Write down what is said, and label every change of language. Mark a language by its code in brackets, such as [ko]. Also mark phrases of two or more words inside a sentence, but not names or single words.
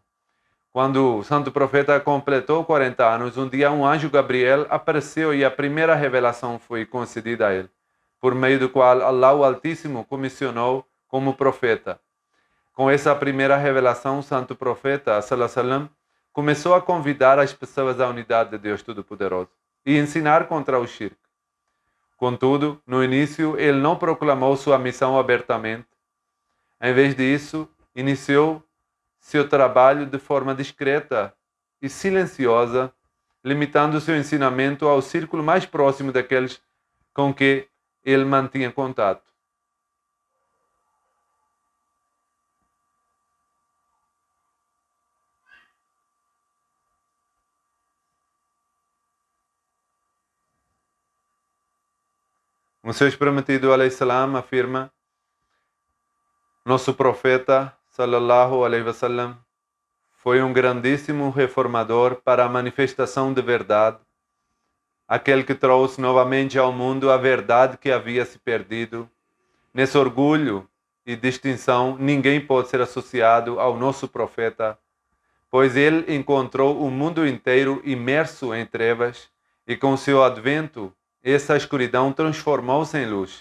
[pt] Quando o santo profeta completou 40 anos, um dia um anjo Gabriel apareceu e a primeira revelação foi concedida a ele, por meio do qual Allah o Altíssimo comissionou como profeta. Com essa primeira revelação, o santo profeta [ar] صلى الله عليه وسلم [pt] começou a convidar as pessoas à unidade de Deus Todo-Poderoso e ensinar contra o shirk. Contudo, no início, ele não proclamou sua missão abertamente. Em vez disso, iniciou seu trabalho de forma discreta e silenciosa, limitando seu ensinamento ao círculo mais próximo daqueles com que ele mantinha contato. O seu prometido [ar] عليه السلام [pt] afirma: nosso profeta [ar] صلى الله عليه وسلم [pt] foi um grandíssimo reformador para a manifestação de verdade, aquele que trouxe novamente ao mundo a verdade que havia se perdido. Nesse orgulho e distinção, ninguém pode ser associado ao nosso profeta, pois ele encontrou o mundo inteiro imerso em trevas e com seu advento, essa escuridão transformou-se em luz.